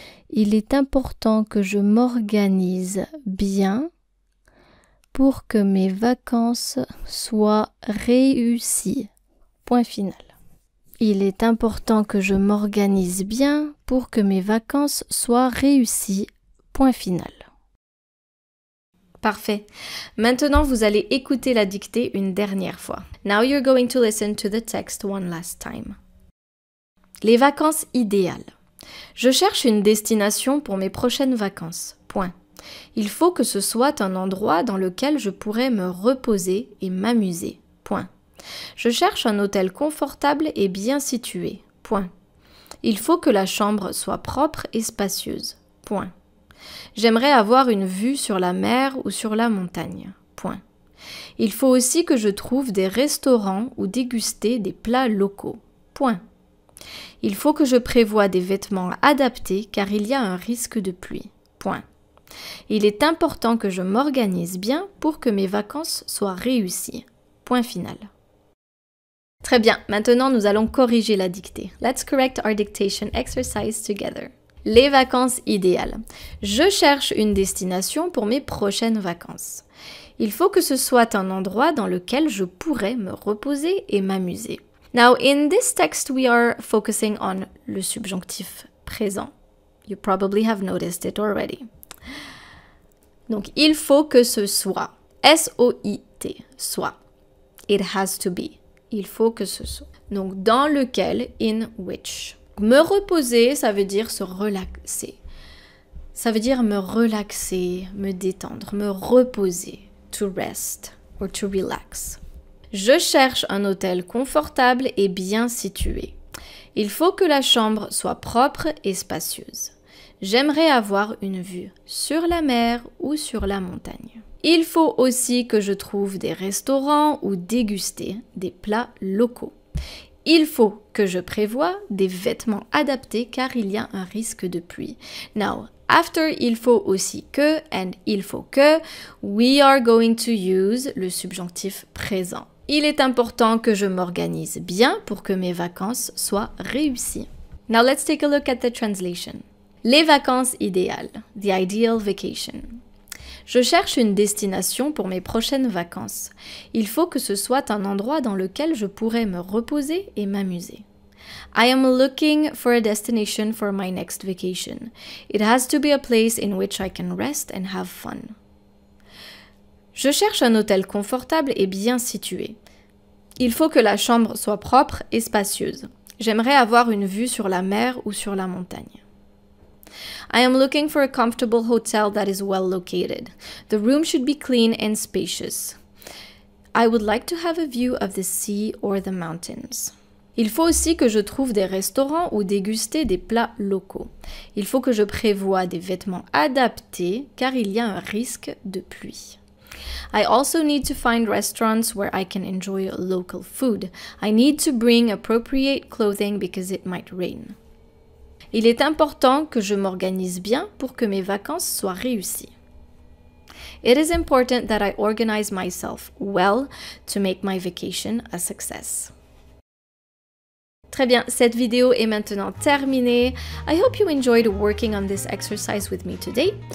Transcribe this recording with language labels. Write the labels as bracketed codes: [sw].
[fr] Il est important que je m'organise bien pour que mes vacances soient réussies. Point final. Il est important que je m'organise bien pour que mes vacances soient réussies. Point final. Parfait. Maintenant, vous allez écouter la dictée une dernière fois. [en] Now you're going to listen to the text one last time. [fr] Les vacances idéales. Je cherche une destination pour mes prochaines vacances. Point. Il faut que ce soit un endroit dans lequel je pourrais me reposer et m'amuser. Point. Je cherche un hôtel confortable et bien situé. Point. Il faut que la chambre soit propre et spacieuse. Point. J'aimerais avoir une vue sur la mer ou sur la montagne. Point. Il faut aussi que je trouve des restaurants ou déguster des plats locaux. Point. Il faut que je prévoie des vêtements adaptés car il y a un risque de pluie. Point. Il est important que je m'organise bien pour que mes vacances soient réussies. Point final. Très bien, maintenant nous allons corriger la dictée. [en] Let's correct our dictation exercise together. [fr] Les vacances idéales. Je cherche une destination pour mes prochaines vacances. Il faut que ce soit un endroit dans lequel je pourrais me reposer et m'amuser. [en] Now, in this text, we are focusing on [fr] le subjonctif présent. [en] You probably have noticed it already. [fr] Donc, il faut que ce soit. S-O-I-T, soit. [en] It has to be. [fr] Il faut que ce soit. Donc, dans lequel, [en] in which. [fr] Me reposer, ça veut dire se relaxer. Ça veut dire me relaxer, me détendre, me reposer. [en] To rest or to relax. [fr] Je cherche un hôtel confortable et bien situé. Il faut que la chambre soit propre et spacieuse. J'aimerais avoir une vue sur la mer ou sur la montagne. Il faut aussi que je trouve des restaurants ou déguster des plats locaux. Il faut que je prévoie des vêtements adaptés car il y a un risque de pluie. [en] Now, after [fr] il faut aussi que [en] and [fr] il faut que, [en] we are going to use [fr] le subjonctif présent. Il est important que je m'organise bien pour que mes vacances soient réussies. [en] Now let's take a look at the translation. [fr] Les vacances idéales, [en] the ideal vacation. [fr] Je cherche une destination pour mes prochaines vacances. Il faut que ce soit un endroit dans lequel je pourrais me reposer et m'amuser. [en] I am looking for a destination for my next vacation. It has to be a place in which I can rest and have fun. [fr] Je cherche un hôtel confortable et bien situé. Il faut que la chambre soit propre et spacieuse. J'aimerais avoir une vue sur la mer ou sur la montagne. [en] I am looking for a comfortable hotel that is well located. The room should be clean and spacious. I would like to have a view of the sea or the mountains. [fr] Il faut aussi que je trouve des restaurants ou déguster des plats locaux. Il faut que je prévoie des vêtements adaptés car il y a un risque de pluie. [en] I also need to find restaurants where I can enjoy local food. I need to bring appropriate clothing because it might rain. [fr] Il est important que je m'organise bien pour que mes vacances soient réussies. [en] It is important that I organize myself well to make my vacation a success. [fr] Très bien, cette vidéo est maintenant terminée. [en] I hope you enjoyed working on this exercise with me today.